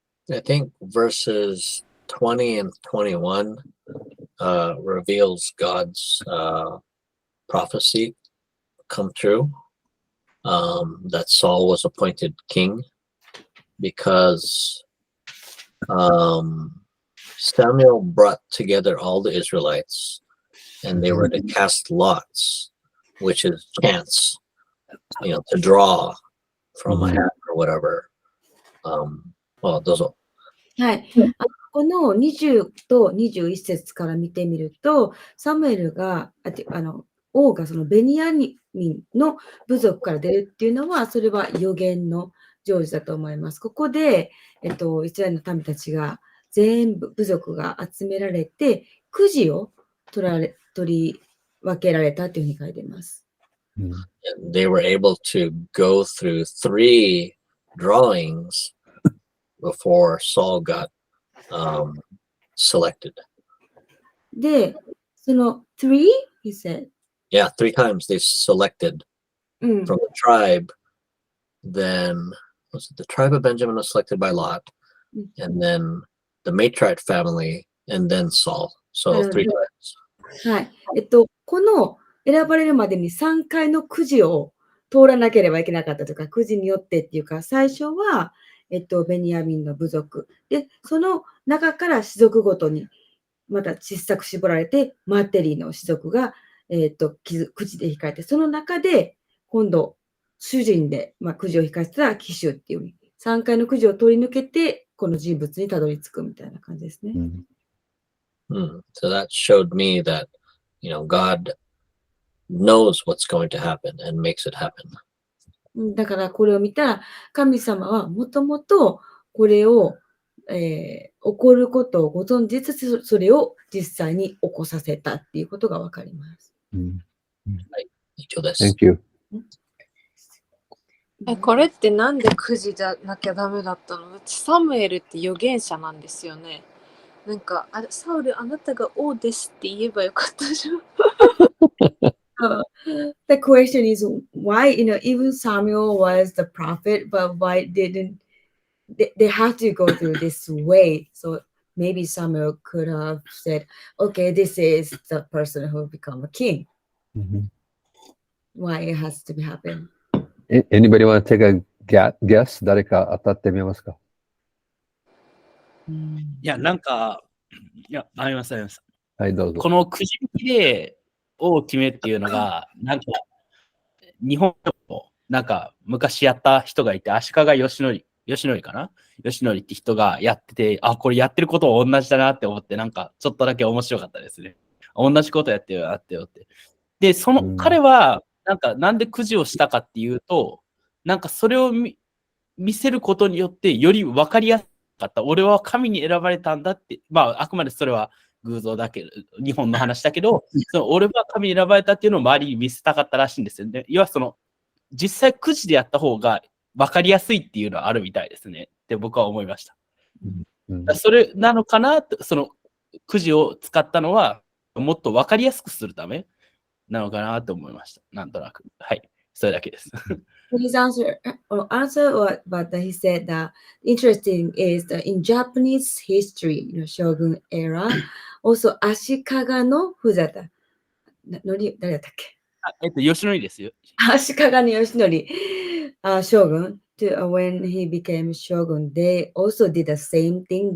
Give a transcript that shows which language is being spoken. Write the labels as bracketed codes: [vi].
[en] I think verses 20 and 21 reveals God's prophecy come true, that Saul was appointed king because Samuel brought together all the Israelites and they were to cast lots, which is chance, to draw from a hat or whatever. Well, those are. [ja] はい。この20と21節から見てみると、サムエルが、王がそのベニヤミンの部族から出るっていうのは、それは予言の成就だと思います。ここで、イスラエルの民たちが全部部族が集められて、くじを取り分けられたというふうに書いています。 [en] They were able to go through 3 drawings before Saul got selected. [ja] で、その 3? [en] He said. Yeah, 3 times they selected from the tribe. Then was it the tribe of Benjamin was selected by Lot, and then the Matriarch family, and then Saul. So 3 times. [ja] はい。この選ばれるまでに3回のくじを通らなければいけなかったとか、くじによってっていうか、最初は、ベニヤミンの部族。で、その中から氏族ごとに、また小さく絞られて、マテリの氏族が、くじで引かれて、その中で、今度、主人で、くじを引かせた騎手っていう、3回のくじを通り抜けて、この人物にたどり着くみたいな感じですね。 [en] So that showed me that, God knows what's going to happen and makes it happen. [ja] だからこれを見たら、神様はもともとこれを、起こることをご存じつつ、それを実際に起こさせたっていうことがわかります。はい、以上です。 [en] Thank you. [ja] これってなんでくじじゃなきゃダメだったの？サムエルって預言者なんですよね。なんか、サウル、あなたが王ですって言えばよかったじゃん。 [en] The question is why, even Samuel was the prophet, but why didn't they have to go through this way? So maybe Samuel could have said, okay, this is the person who will become a king. Why it has to happen? Anybody want to take a guess? [ja] 誰か当たってみますか？いや、なんか、あります。はい、どうぞ。このくじ引きで王を決めっていうのが、なんか、日本の、なんか、昔やった人がいて、足利義則かな？義則って人がやってて、これやってることは同じだなって思って、なんか、ちょっとだけ面白かったですね。同じことやってるよって。で、彼は、なんでくじをしたかっていうと、なんかそれを見せることによって、より分かりやすかった。俺は神に選ばれたんだって、あくまでそれは偶像だけど、日本の話だけど、その俺は神に選ばれたっていうのを周りに見せたかったらしいんですよね。要は実際くじでやった方が分かりやすいっていうのはあるみたいですね。って僕は思いました。それなのかなと、そのくじを使ったのは、もっと分かりやすくするためなのかなと思いました。なんとなく。はい。それだけです。 [en] His answer but he said that interesting is that in Japanese history, Shogun era, also Ashikaga no Fujata. [ja] 誰だったっけ？吉野ですよ。 [en] 足利義則 shogun when he became shogun, they also did the same thing.